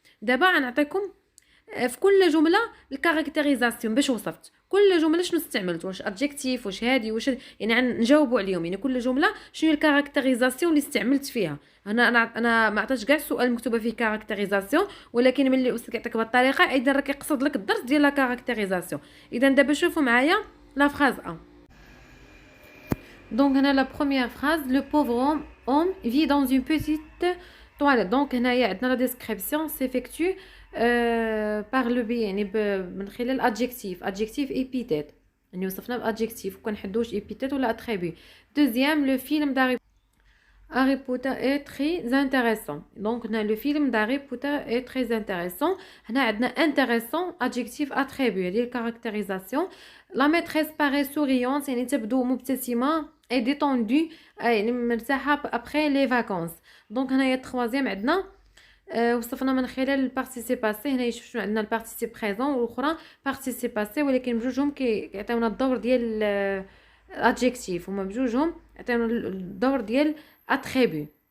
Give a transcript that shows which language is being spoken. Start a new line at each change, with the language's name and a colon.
Arabic: دابا غنعطيكم في كل جمله الكاركتيريزاسيون باش وصفت كل جمله شنو استعملت واش ادجكتيف واش هادي واش يعني نجاوبوا عليهم يعني كل جمله شنو هي الكاركتيريزاسيون اللي استعملت فيها. انا ما عطيتش كاع السؤال مكتوبه فيه كاركتيريزاسيون ولكن ملي الاستاذ كيعطيك بهذه الطريقه اذا راه كيقصد لك الدرس ديال لا كاركتيريزاسيون. اذا دابا شوفوا معايا لا فراز 1.
French: Donc la première phrase, le pauvre homme vit dans une petite toilette. Donc la description s'effectue par le biais
Arabic: يعني من خلال
French: adjectif épithète.
Arabic: يعني وصفنا بadjectif وكنحدوش épithète ولا attribut.
French: Deuxième, le film d'Harry Potter est très intéressant. Donc le film d'Harry Potter est très intéressant.
Arabic: هنا عندنا
French: intéressant adjectif attribut ديال caractérisation. La maîtresse paraît souriante
Arabic: يعني تبدو مبتسمة
French: et détendue
Arabic: يعني مرتاحة
French: après les vacances.
Arabic: Donc هنايا التخوازيام عندنا وصفنا من خلال البارتيسيب باسي. هنا شنو عندنا البارتيسيب بريزون والاخرى بارتيسيب باسي ولكن بجوجهم كيعطيونا الدور ديال الادجكتيف هما بجوجهم عطيونا الدور ديال اتريبيو.